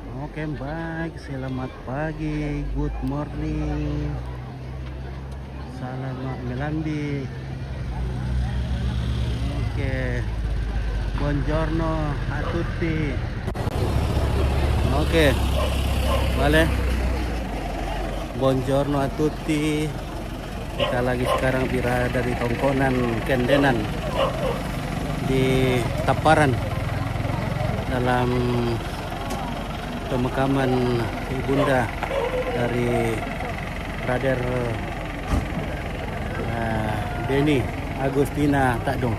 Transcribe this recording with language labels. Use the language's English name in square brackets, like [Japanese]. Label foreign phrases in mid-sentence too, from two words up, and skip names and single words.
[Indonesian] Oke, baik. Selamat pagi, [English] good morning. [Indonesian] Selamat melandi. Oke, [Italian] buongiorno a tutti. [Indonesian] Oke, vale. [Italian] Buongiorno a tutti. [Indonesian] Kita lagi sekarang berada di tongkonan Kendenan di Taparan dalam pemakaman ibunda dari Brother Beni Agustina Takdong.